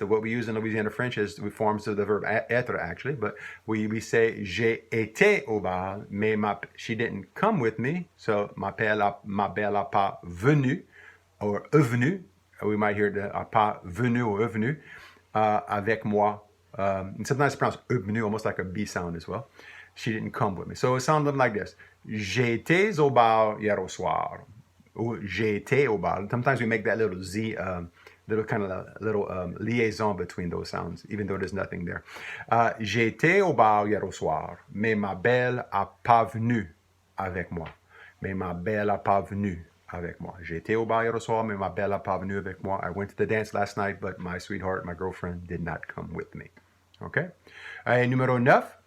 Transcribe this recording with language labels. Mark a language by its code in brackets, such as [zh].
[en] What we use in Louisiana French is forms of the verb être, actually, but we say j'ai été au bar, mais she didn't come with me. [fr] So ma belle a pas venu, or venu. [en] We might hear the a pas venu or venu avec moi. And sometimes it's pronounced venu, almost like a B sound as well. She didn't come with me. [fr] So it sounded like this: j'ai été au bar hier au soir. Ou j'ai été au bar. [en] Sometimes we make that little Z. Little liaison between those sounds, even though there's nothing there. [fr] J'ai été au bar hier au soir, mais ma belle a pas venu avec moi. Mais ma belle a pas venu avec moi. J'ai été au bar hier au soir, mais ma belle a pas venu avec moi. I went to the dance last night, but my sweetheart, my girlfriend, did not come with me. Okay? Numéro 9.